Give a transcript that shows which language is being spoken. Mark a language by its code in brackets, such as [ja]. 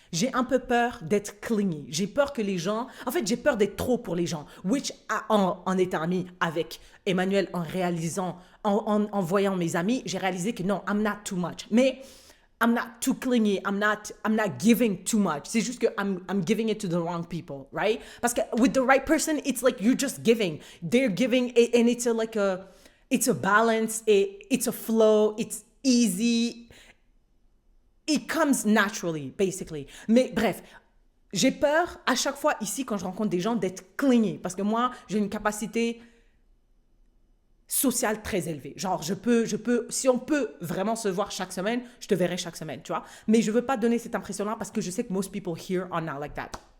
[fr] J'ai un peu peur d'être clingy. J'ai peur que les gens... En fait, j'ai peur d'être trop pour les gens. Which, en étant amie avec Emmanuel, en voyant mes amis, j'ai réalisé que non, [en] I'm not too much. Mais I'm not too clingy. I'm not giving too much. [fr] C'est juste que [en] I'm giving it to the wrong people, right? [fr] Parce que [en] with the right person, it's like you're just giving. They're giving, and it's it's a balance, it's a flow, it's easy. It comes naturally, basically. [fr] Mais bref, j'ai peur à chaque fois ici, quand je rencontre des gens, d'être clingy. Parce que moi, j'ai une capacité sociale très élevée. Genre, si on peut vraiment se voir chaque semaine, je te verrai chaque semaine, tu vois. Mais je veux pas donner cette impression-là parce que je sais que [en] most people here are not like that.